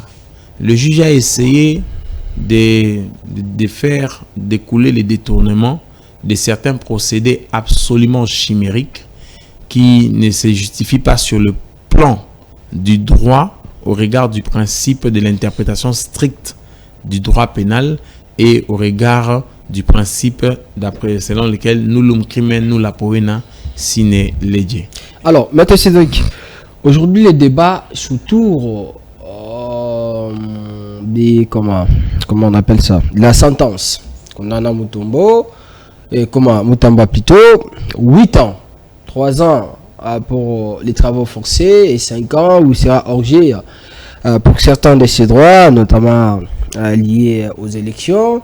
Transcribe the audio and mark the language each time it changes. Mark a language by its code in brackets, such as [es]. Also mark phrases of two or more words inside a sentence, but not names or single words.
[fr] Le juge a essayé de faire découler les détournements de certains procédés absolument chimériques qui ne se justifient pas sur le plan du droit au regard du principe de l'interprétation stricte du droit pénal et au regard du principe selon lequel [la] nullum crimen nulla poena sine lege. [fr] Alors, Maître Cédric, aujourd'hui le débat autour des comment on appelle ça, la sentence condamnant Mutombo et Moutamba plutôt 8 ans, 3 ans pour les travaux forcés et 5 ans où il sera orgé pour certains de ses droits, notamment liés aux élections.